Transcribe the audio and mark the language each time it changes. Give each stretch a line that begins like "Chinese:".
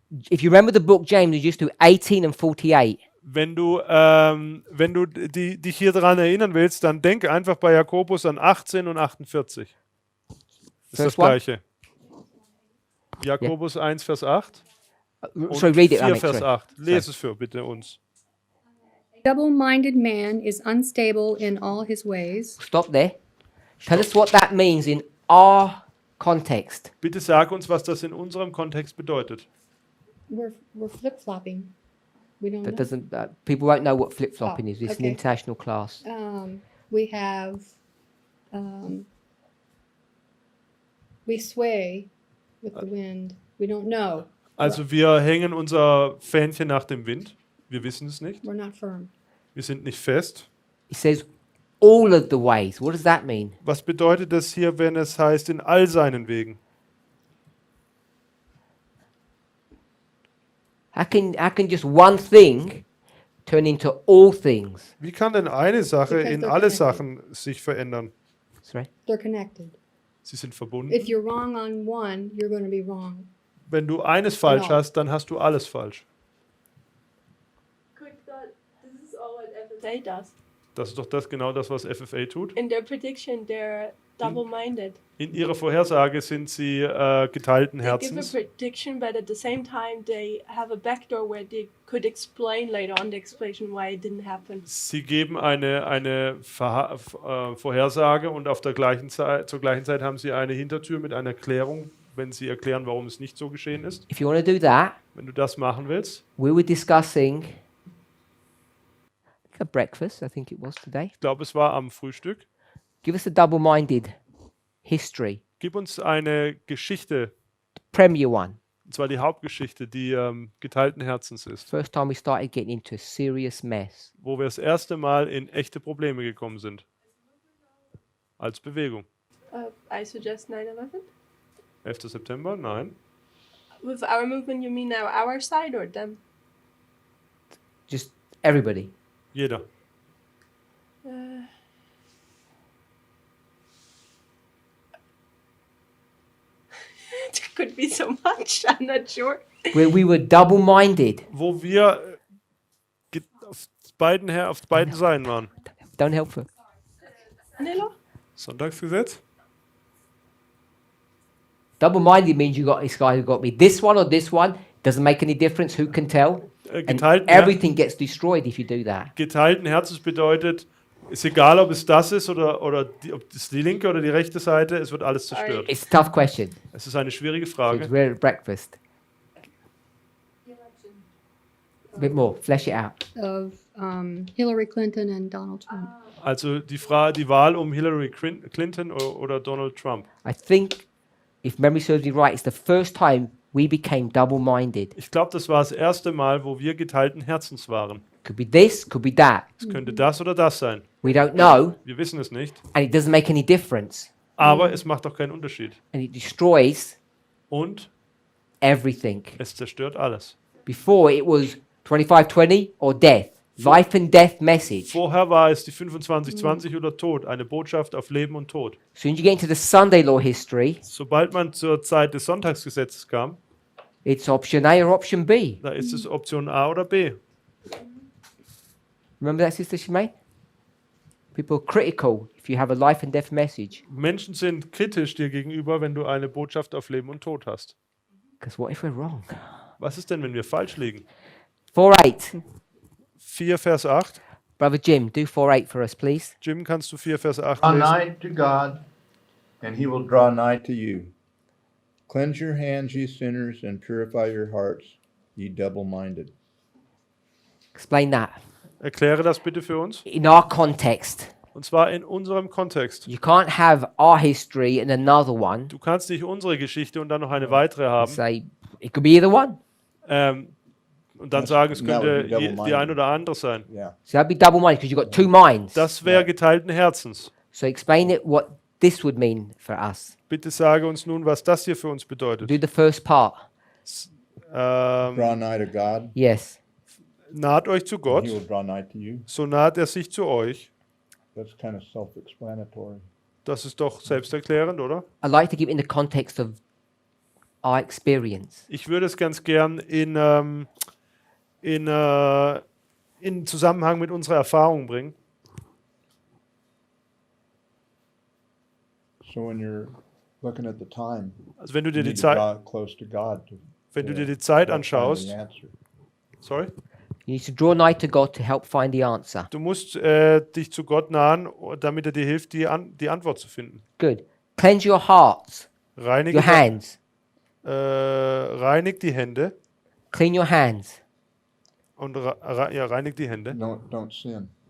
English: if you remember the book James, you just do 18 and 48.
German: wenn du dich hier daran erinnern willst, dann denk einfach bei Jakobus an 18 und 48. Das ist das
English: First one?
German: Gleiche. Jakobus 1, Vers 8 und
English: Sorry, read it,
German: 4,
English: Alex.
German: Vers
English: Sorry.
German: 8. Lese es für bitte uns.
English: Double-minded man is unstable in all his ways. Stop there. Tell us what that means in our context.
German: Bitte sag uns, was das in unserem Kontext bedeutet.
English: We're flip-flopping. We don't That doesn't. People won't know what flip flopping is. It's an okay. international class. We have, we sway with the wind. We don't know.
German: Also wir hängen unser Fähnchen nach dem Wind. Wir wissen es nicht.
English: We're not firm.
German: Wir sind nicht fest.
English: It says all of the ways. What does that mean?
German: Was bedeutet das hier, wenn es heißt, in all seinen Wegen?
English: How can just one thing turn into all things?
German: Wie kann denn eine Sache
English: Because
German: in
English: they're
German: alle
English: connected.
German: Sachen sich verändern?
English: Sorry. They're connected. Sie sind verbunden. If you're wrong on one, you're going to be wrong.
German: Wenn du eines falsch Genau. hast, dann hast du alles falsch.
English: Quick thought, this is all what FFA does.
German: Das ist doch genau das, was FFA tut.
English: In their prediction, they're double-minded.
German: In ihrer Vorhersage sind sie geteilten
English: They give a
German: Herzens.
English: prediction, but at the same time, they have a backdoor where they could explain later on the explanation why it didn't happen.
German: Sie geben eine Vorhersage und zur gleichen Zeit haben sie eine Hintertür mit einer Erklärung, wenn sie erklären, warum es nicht so geschehen ist.
English: If you want to do that,
German: Wenn du das machen willst,
English: we were discussing a breakfast. I think it was today.
German: ich glaube, es war am Frühstück,
English: Give us a double-minded history.
German: gib uns eine Geschichte,
English: Premier one.
German: und zwar die Hauptgeschichte, die geteilten Herzens ist,
English: First time we started getting into a serious mess.
German: wo wir das erste Mal in echte Probleme gekommen sind. Als Bewegung.
English: I suggest 9/11.
German: 11. September? Nein.
English: With our movement, you mean now our side or them? Just everybody.
German: Jeder.
English: It could be so much. I'm not sure. Where we were double-minded.
German: Wo wir beiden Seiten waren.
English: Don't help her. Nilo?
German: Sonntagsgesetz?
English: Double-minded means it's either got to be this one or this one. Doesn't make any difference. Who can tell? And everything gets destroyed if you do that.
German: Geteilten Herzens bedeutet, ist egal, ob es das ist oder ob es die linke oder die rechte Seite, es wird alles zerstört.
English: It's a tough question.
German: Es ist eine schwierige
English: So
German: Frage.
English: it's rare at breakfast. A bit more. Flesh it out. Of Hillary Clinton and Donald Trump.
German: Also die Wahl um Hillary Clinton oder Donald Trump.
English: I think, if memory serves me right, it's the first time we became double-minded.
German: Ich glaube, das war das erste Mal, wo wir geteilten Herzens waren.
English: Could be this, could be that.
German: Es könnte das oder das sein.
English: We don't know,
German: Wir wissen es nicht.
English: and it doesn't make any difference.
German: Aber es macht auch keinen Unterschied.
English: And it destroys
German: Und
English: everything.
German: es zerstört alles.
English: Before, it was 25-20 or death. Life and death message.
German: Vorher war es die 25-20 oder Tod, eine Botschaft auf Leben und Tod.
English: As soon as you get into the Sunday law history,
German: Sobald man zur Zeit des Sonntagsgesetzes kam,
English: it's option A or option B.
German: da ist es Option A oder B.
English: Remember that, Sister Shemaine? People are critical if you have a life and death message.
German: Menschen sind kritisch dir gegenüber, wenn du eine Botschaft auf Leben und Tod hast.
English: Because what if we're wrong?
German: Was ist denn, wenn wir falsch liegen?
English: 4:8.
German: 4 Vers 8.
English: Brother Jim, do 4:8 for us, please.
German: Jim, kannst du 4 Vers 8
English: Draw
German: lesen?
English: nigh to God, and he will draw nigh to you. Cleanse your hands, ye sinners, and purify your hearts, ye double-minded. Explain that.
German: Erkläre das bitte für uns.
English: In our context,
German: Und zwar in unserem Kontext.
English: you can't have our history and another one.
German: Du kannst nicht unsere Geschichte und dann noch eine weitere haben.
English: Say, it could be either one.
German: Und dann sagen, es
English: That would
German: könnte
English: be double-minded.
German: die ein oder andere sein.
English: Yeah. So that'd be double-minded because you've got two minds.
German: Das wäre geteilten Herzens.
English: So explain it what this would mean for us.
German: Bitte sage uns nun, was das hier für uns bedeutet.
English: Do the first part. Draw nigh to God, Yes.
German: Naht euch zu
English: and
German: Gott,
English: he will draw nigh to you.
German: so naht er sich zu euch.
English: That's kind of self-explanatory.
German: Das ist doch selbsterklärend, oder?
English: I like to give it in the context of our experience.
German: Ich würde es ganz gern in Zusammenhang mit unserer Erfahrung bringen.
English: So when you're looking at the time,
German: Also wenn du
English: you
German: dir die
English: need to
German: Zeit,
English: draw close to God to
German: wenn du dir die Zeit
English: help find
German: anschaust,
English: the answer. sorry, You need to draw nigh to God to help find the answer.
German: du musst dich zu Gott nahen, damit er dir hilft, die Antwort zu finden.
English: Good. Cleanse your hearts,
German: Reinige,
English: your hands.
German: reinig die Hände
English: Clean your hands.
German: und reinig die Hände.
English: Don't sin.